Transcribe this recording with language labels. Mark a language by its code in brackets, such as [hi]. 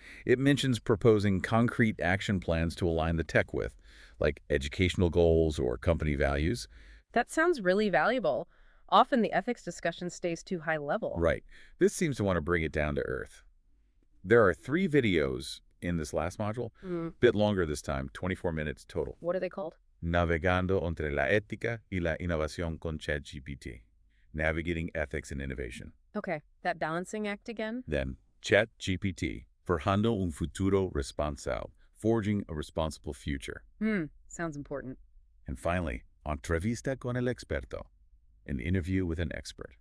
[en] It mentions proposing concrete action plans to align the tech with, like educational goals or company values. That sounds really valuable. Often the ethics discussion stays too high level. Right. This seems to want to bring it down to earth. There are 3 videos in this last module, bit longer this time, 24 minutes total. What are they called? [es] Navegando entre la ética y la innovación con ChatGPT. [en] Navigating ethics and innovation. Okay, that balancing act again? Then, ChatGPT, [es] forjando un futuro responsable, [en] forging a responsible future. Sounds important. And finally, [es] entrevista con el experto, [en] an interview with an expert.